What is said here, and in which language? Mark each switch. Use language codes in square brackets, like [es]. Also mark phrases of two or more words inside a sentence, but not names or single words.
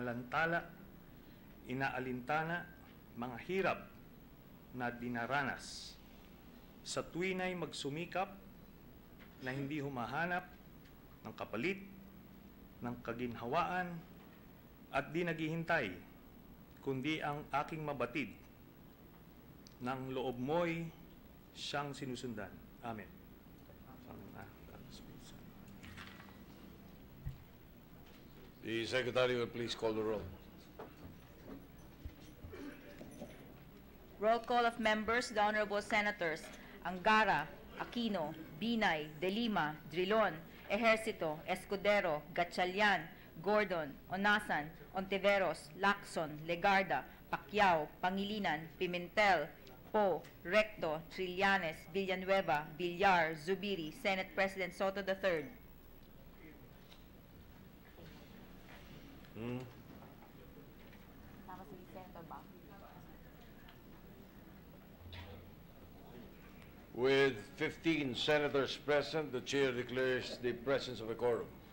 [tl] inaalintana, mga hirap na dinaranas, sa tuwina'y magsumikap na hindi humahanap ng kapalit, ng kaginhawaan, at di naghihintay, kundi ang aking mabatid, ng loob mo'y siyang sinusundan. Amen. [en] The Secretary will please call the roll. Roll call of members, the Honorable Senators Angara, Aquino, Binay, De Lima, Drilon, Ejercito, Escudero, Gatchalian, Gordon, Onasan, Ontiveros, Lacson, Legarda, Pacquiao, Pangilinan, Pimentel, Poe, Recto, Trillanes, Villanueva, Villar, Zubiri, Senate President Soto III. With 15 senators present, the chair declares the presence of a quorum.